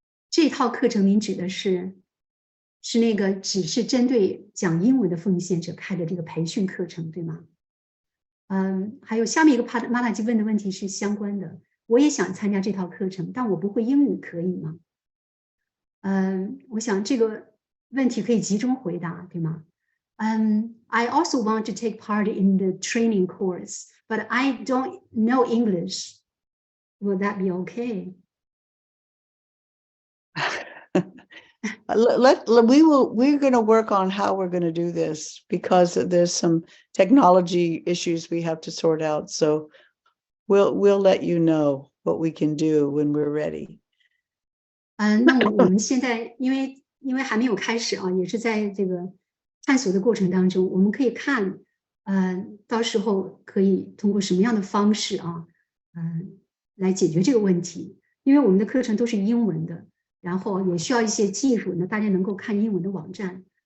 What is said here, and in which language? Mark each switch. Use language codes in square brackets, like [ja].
[zh] 这套课程您指的是那个只是针对讲英文的奉献者开的这个培训课程，对吗？还有下面一个 Mataji 问的问题是相关的，我也想参加这套课程，但我不会英语，可以吗？我想这个问题可以集中回答，对吗？ [en] I also want to take part in the training course, but I don't know English. Will that be okay? We're going to work on how we're going to do this because there's some technology issues we have to sort out. So we'll let you know what we can do when we're ready. [zh] 那我们现在因为还没有开始啊，也是在这个探索的过程当中，我们可以看，到时候可以通过什么样的方式啊，来解决这个问题。因为我们的课程都是英文的，然后也需要一些技术呢，大家能够看英文的网站。